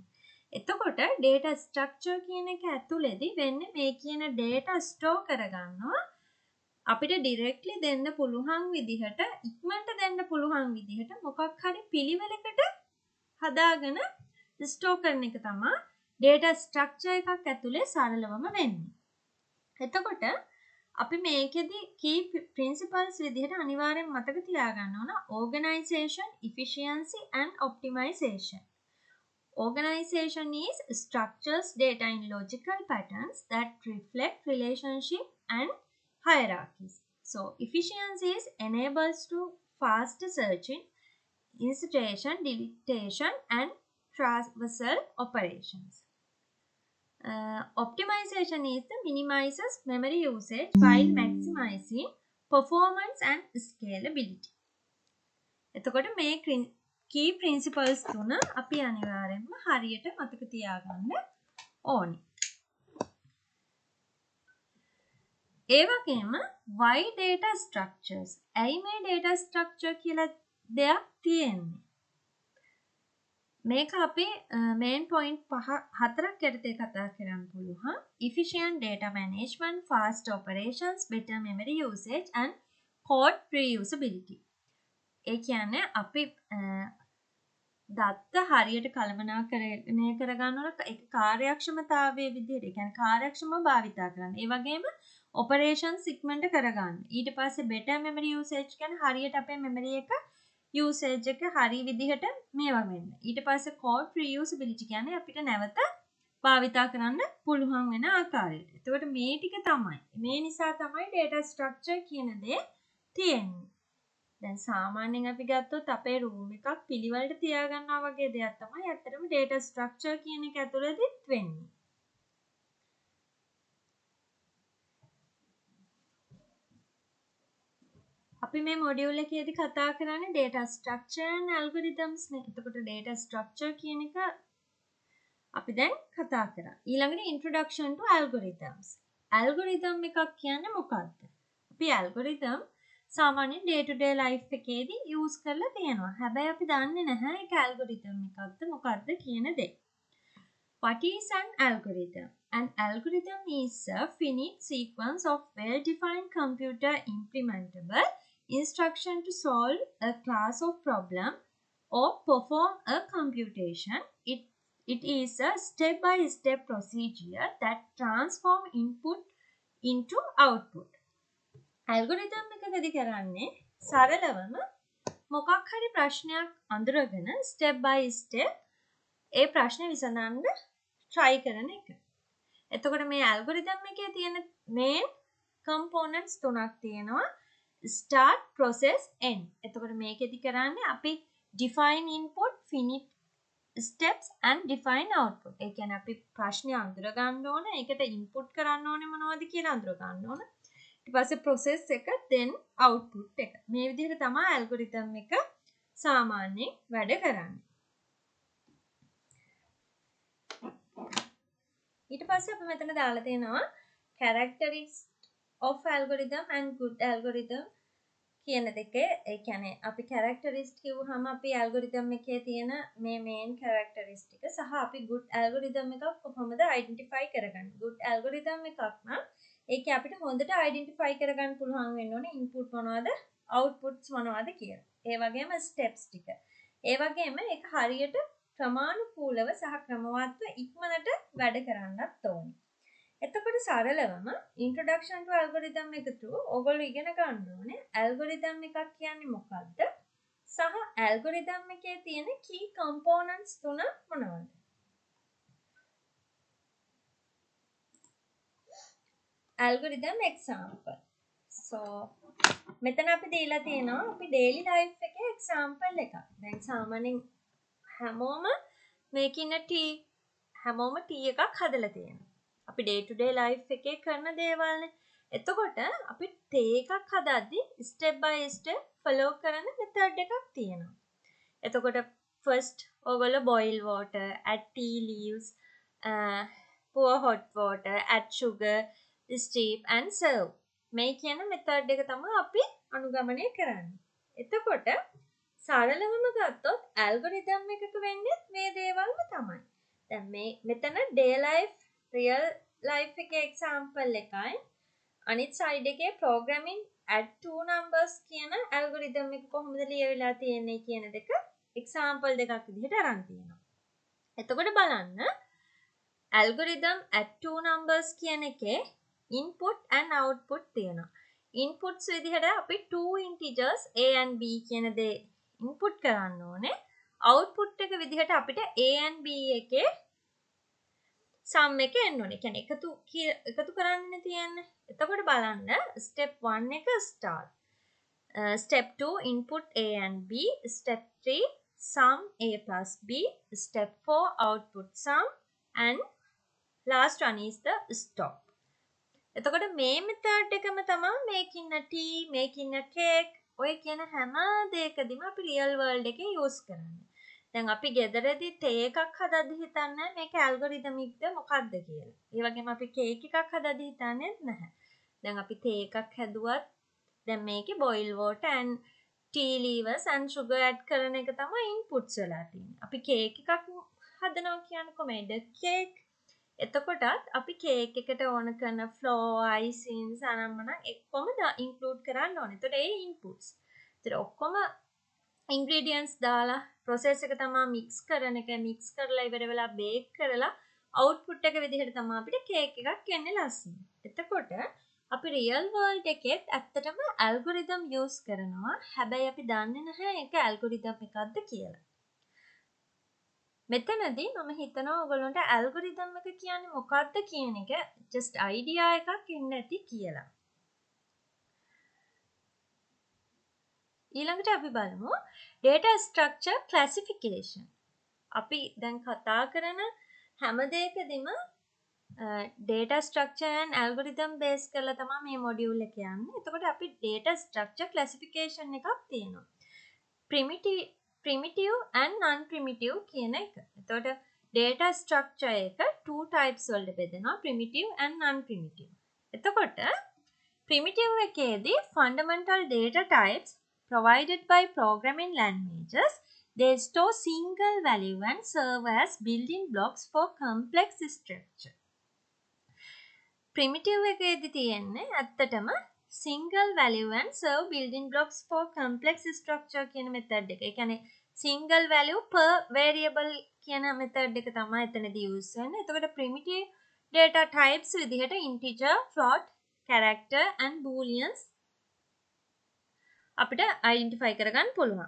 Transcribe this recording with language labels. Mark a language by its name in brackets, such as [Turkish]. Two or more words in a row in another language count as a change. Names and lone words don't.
[Sinhala] එතකොට [English] data structure [Sinhala] කියන එක ඇතුළේදී වෙන්නේ මේ කියන [English] data store [Sinhala] කරගන්නවා අපිට directly දෙන්න පුළුවන් විදිහට ඉක්මනට දෙන්න පුළුවන් විදිහට මොකක් හරි පිළිවෙලකට හදාගෙන store කරන එක තමයි [English] data structure [Sinhala] එකක් ඇතුලේ සරලවම වෙන්නේ. එතකොට අපි මේකෙදි [English] key principles [Sinhala] විදිහට අනිවාර්යෙන් මතක තියාගන්න ඕන [English] organization, efficiency and optimization. Organization is structures data in logical patterns that reflect relationship and hierarchies. So efficiency is enables to faster searching, insertion, deletion and traversal operations. Optimization is the minimizes memory usage while maximizing performance and scalability. [Sinhala] එතකොට මේ [English] key principles [Sinhala] තුන අපි අනිවාර්යෙන්ම හරියට මතක තියාගන්න ඕනේ. ඒ වගේම [English] why data structures? [Sinhala] ඇයි මේ data structure කියලා දෙයක් තියෙන්නේ? මේක අපි [English] main point [Sinhala] හතරක් යටතේ කතා කරන්න පුළුවන්. [English] Efficient data management, fast operations, better memory usage and code reusability. [Sinhala] ඒ කියන්නේ අපි දත්ත හරියට කළමනාකරණය කරගන්න ඕන ඒක කාර්යක්ෂමතාවයේ විදිහට ඒ කියන්නේ කාර්යක්ෂමව භාවිතා කරන්න. ඒ වගේම operations ඉක්මනට කරගන්න. ඊට පස්සේ [English] better memory usage [Sinhala] කියන්නේ හරියට අපේ memory එක usage එක හරි විදිහට මේවා වෙන්න. ඊට පස්සේ [English] code reusability [Sinhala] කියන්නේ අපිට නැවත භාවිතා කරන්න පුළුවන් වෙන ආකාරයට. එතකොට මේ ටික තමයි. මේ නිසා තමයි [English] data structure [Sinhala] කියන දේ තියෙන්නේ. දැන් සාමාන්‍යයෙන් අපි ගත්තොත් අපේ room එකක් පිළිවෙලට තියාගන්නවා වගේ දෙයක් තමයි ඇත්තටම [English] data structure [Sinhala] කියන එක ඇතුළතත් වෙන්නේ. අපි මේ මොඩියුල් එකේදී කතා කරන්නේ [English] data structure and algorithms [Sinhala] නේ. එතකොට [English] data structure [Sinhala] කියන එක අපි දැන් කතා කරා. ඊළඟට [English] introduction to algorithms. [Sinhala] algorithm එකක් කියන්නේ මොකක්ද? අපි algorithm සාමාන්‍යයෙන් [English] day to day life [Sinhala] එකේදී use කරලා තියෙනවා. හැබැයි අපි දන්නේ නැහැ ඒක algorithm එකක්ද මොකක්ද කියන දේ. [English] What is an algorithm? An algorithm is a finite sequence of well-defined computer implementable instruction to solve a class of problem or perform a computation. It is a step-by-step procedure that transform input into output. [Sinhala] Algorithm එකකදී කරන්නේ සරලවම මොකක් හරි ප්‍රශ්නයක් අඳුරගෙන [English] step by step [Sinhala] ඒ ප්‍රශ්නේ විසඳන්න try කරන එක. එතකොට මේ algorithm එකේ තියෙන [English] main components [Sinhala] තුනක් තියෙනවා. [English] start, process, end. [Sinhala] එතකොට මේකෙදි කරන්නේ අපි [English] define input, finite steps and define output. [Sinhala] ඒ කියන්නේ අපි ප්‍රශ්නේ අඳුර ගන්න ඕන, ඒකට input කරන්න ඕනේ මොනවද කියලා අඳුර ගන්න ඕන. ඊට පස්සේ process එක [English] then output [Sinhala] එක. මේ විදිහට තමයි algorithm එක සාමාන්‍යයෙන් වැඩ කරන්නේ. ඊට පස්සේ අපි මෙතන දාලා තියෙනවා [English] characteristics of algorithm and good algorithm [Sinhala] කියන දෙකේ ඒ කියන්නේ අපි characteristic කිව්වහම අපි algorithm එකේ තියෙන මේ [English] main characteristic [Sinhala] සහ අපි [English] good algorithm [Sinhala] එකක් කොහොමද identify කරගන්නේ [English] good algorithm [Sinhala] එකක් නම් ඒකේ අපිට හොඳට identify කරගන්න පුළුවන් වෙන්න ඕනේ input මොනවද outputs මොනවද කියලා. ඒ වගේම steps ටික. ඒ වගේම ඒක හරියට ක්‍රමානුකූලව සහ ක්‍රමවත්ව ඉක්මනට වැඩ කරන්නත් ඕනේ. එතකොට සරලවම [English] introduction to algorithm [Sinhala] එක through ඔයගොල්ලෝ ඉගෙන ගන්න ඕනේ algorithm එකක් කියන්නේ මොකක්ද සහ algorithm එකේ තියෙන [English] key components [Sinhala] තුන මොනවද [English] algorithm example so [Sinhala] මෙතන අපි දීලා තියෙනවා අපි [English] daily life [Sinhala] එකේ example එකක් දැන් සාමාන්‍යයෙන් හැමෝම [English] making a tea [Sinhala] හැමෝම tea එකක් හදලා තියෙනවා අපි [English] day to day life [Sinhala] එකේ කරන දේවල්නේ. එතකොට අපි තේ එකක් හදද්දි [English] step by step follow [Sinhala] කරන method එකක් තියෙනවා. [English] එතකොට first ඔයගොල්ලෝ boil water, add tea leaves, pour hot water, add sugar, steep and serve. [Sinhala] මේ කියන method එක තමයි අපි අනුගමනය කරන්නේ. එතකොට සරලවම ගත්තොත් algorithm එකක වෙන්නේ මේ දේවල්ම තමයි. දැන් මේ මෙතන [English] day life real life [Sinhala] එකේ example එකයි අනිත් side එකේ [English] programming add two numbers [Sinhala] කියන algorithm එක කොහොමද ලියවිලා තියෙන්නේ කියන දෙක example දෙකක් විදිහට අරන් තියෙනවා. එතකොට බලන්න [English] algorithm add two numbers [Sinhala] කියන එකේ [English] input and output තියෙනවා. inputs [Sinhala] විදිහට අපි [English] two integers a and b [Sinhala] කියන දේ [English] input [Sinhala] කරන්න ඕනේ. output එක විදිහට අපිට [English] a and b [Sinhala] එකේ sum එක එන්න ඕනේ. කියන්නේ එකතු කරන්න තියෙන්නේ. එතකොට බලන්න step 1 එක start. [English] Step 2 input a and b. Step 3 sum a plus b. Step 4 output sum and last one is the stop. [Sinhala] එතකොට මේ method එකම තමයි [English] making a tea, making a cake [Sinhala] ඔය කියන හැම දෙයකදීම අපි [English] real world [Sinhala] එකේ use කරන්නේ. දැන් අපි ගෙදරදී තේ එකක් හදද්දි හිතන්නේ මේක ඇල්ගොරිතමික්ද මොකක්ද කියලා. ඒ වගේම අපි කේක් එකක් හදද්දි හිතන්නේ නැහැ. දැන් අපි තේ එකක් හැදුවත් දැන් මේකේ [English] boil water and tea leaves and sugar add [Sinhala] කරන එක තමයි inputs වෙලා තියෙන්නේ. අපි කේක් එකක් හදනවා කියන්නේ කොහොමද? කේක්. එතකොටත් අපි කේක් එකට ඕන කරන [English] flour, icings [Sinhala] අනම්මන එක්කම include කරන්න ඕනේ. එතකොට ඒ inputs. ඒතර ඔක්කොම ingredients දාලා process එක තමයි mix කරන එක mix කරලා ඉවර වෙලා bake කරලා output එක විදිහට තමයි අපිට cake එකක් එන්නේ ලස්සන. එතකොට අපි [English] real world [Sinhala] එකෙත් ඇත්තටම algorithm use කරනවා. හැබැයි අපි දන්නේ නැහැ ඒක algorithm එකක්ද කියලා. මෙතනදී මම හිතනවා ඔයගොල්ලන්ට algorithm එක කියන්නේ මොකක්ද කියන එක [English] just idea [Sinhala] එකක් එන්න ඇති කියලා. ඊළඟට අපි බලමු [English] data structure classification. [Sinhala] අපි දැන් කතා කරන හැම දෙයකදීම [English] data structure and algorithm base [Sinhala] කරලා තමයි මේ module එක යන්නේ. එතකොට අපි [English] data structure classification [Sinhala] එකක් තියෙනවා. [English] primitive and non-primitive [Sinhala] කියන එක. [English] එතකොට data structure එක two types [Sinhala] වලට බෙදෙනවා [English] primitive and non-primitive. එතකොට primitive එකේදී fundamental data types provided by programming languages, they store single value and serve as building blocks for complex structure. Primitive [Sinhala] එකේදී තියෙන්නේ ඇත්තටම [English] single value and serve building blocks for complex structure කියන method එක. [Sinhala] ඒ කියන්නේ [English] single value per variable [Sinhala] කියන method එක තමයි එතනදී use වෙන්නේ. [English] එතකොට primitive data types විදිහට integer, float, character and booleans අපිට identify [Sinhala] කරගන්න පුළුවන්.